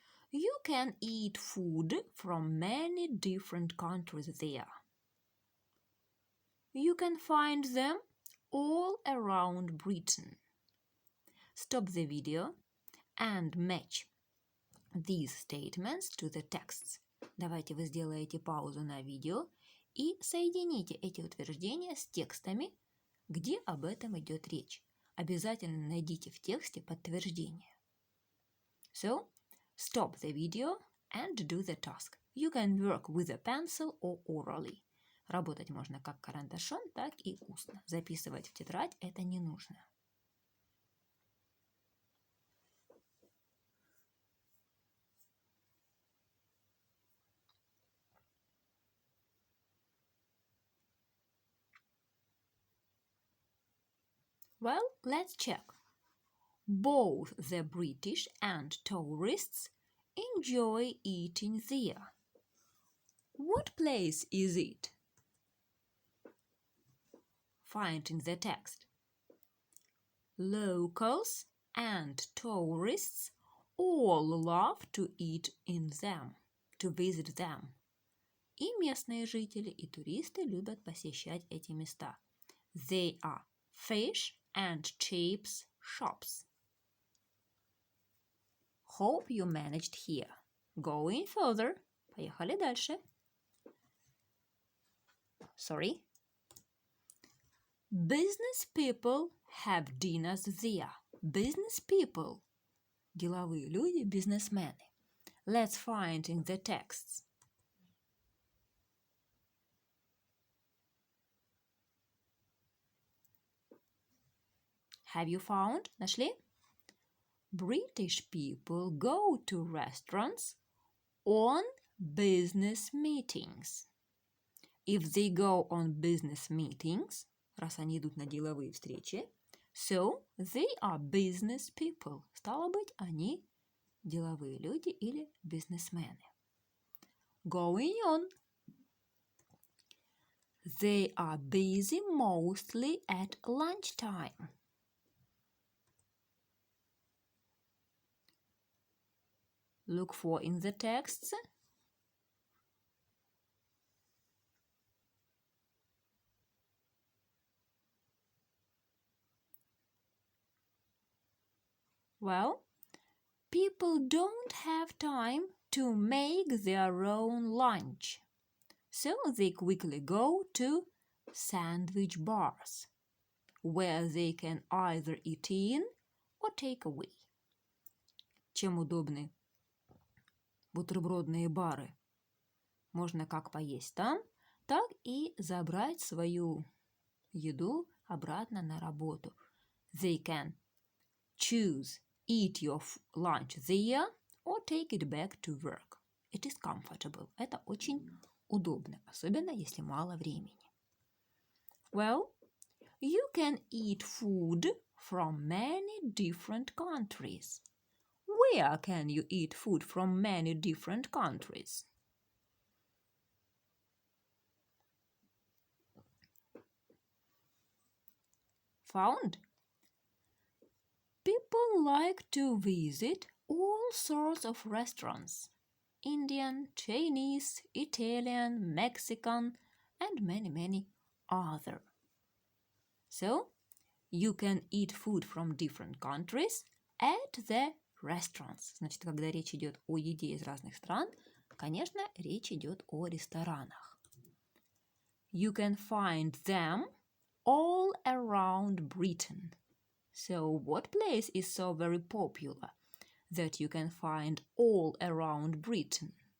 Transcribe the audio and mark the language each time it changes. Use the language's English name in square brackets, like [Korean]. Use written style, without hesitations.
[English] You can eat food from many different countries there. You can find them all around Britain. Stop the video and match these statements to the texts. [Russian] Давайте вы сделаете паузу на видео и соедините эти утверждения с текстами, где об этом идет речь. Обязательно найдите в тексте подтверждение. [English] So, stop the video and do the task. You can work with a pencil or orally. [Russian] Работать можно как карандашом, так и устно. Записывать в тетрадь это не нужно. [English] Well, let's check. Both the British and tourists enjoy eating there. What place is it? Find in the text. Locals and tourists all love to eat in them, to visit them. [Russian] И местные жители, и туристы любят посещать эти места. [English] They are fish and chips shops. Hope you managed here. Going further. [Russian] Поехали дальше. [English] Sorry. Business people have dinners there. Business people. [Russian] Деловые люди, бизнесмены. [English] Let's find in the texts. Have you found? [Russian] Нашли? [English] British people go to restaurants on business meetings. If they go on business meetings, [Russian] раз они идут на деловые встречи, [English] so they are business people. [Russian] Стало быть, они деловые люди или бизнесмены. [English] Going on. They are busy mostly at lunchtime. Look for in the texts. Well, people don't have time to make their own lunch, so they quickly go to sandwich bars, where they can either eat in or take away. [Russian] Чем удобны бутербродные бары? Можно как поесть там, так и забрать свою еду обратно на работу. [English] They can choose eat your lunch there or take it back to work. It is comfortable. [Russian] Это очень удобно, особенно если мало времени. [English] Well, you can eat food from many different countries. Where can you eat food from many different countries? Found? People like to visit all sorts of restaurants. Indian, Chinese, Italian, Mexican, and many other. So, you can eat food from different countries at the restaurants. [Russian] Значит, когда речь идет о еде из разных стран, конечно, речь идет о ресторанах. [English] You can find them all around Britain. So what place is so very popular that you can find all around Britain?